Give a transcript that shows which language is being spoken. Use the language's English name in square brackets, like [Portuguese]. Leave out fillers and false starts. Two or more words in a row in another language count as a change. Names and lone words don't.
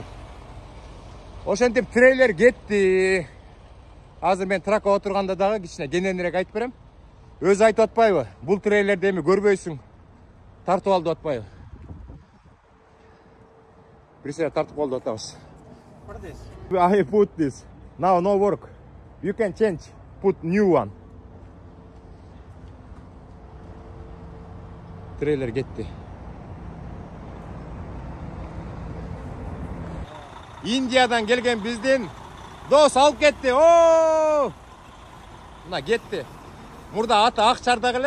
[Kyrgyz] Ошентип трейлер кетти. Азыр мен тракка отурганда дагы кичине кененирээк айтып берем. Өзү айтып атпайбы? Бул трейлерди эми көрбөйсүң. Тартып ал деп атпайбы? Бирсе тартып ал деп атабыз. [English] I put this. Now no work. You can change. Put new one. [Kyrgyz] Трейлер кетти. Индиядан келген биздин дос алып кетти. Мына кетти. Мурда аты Акчардак эле.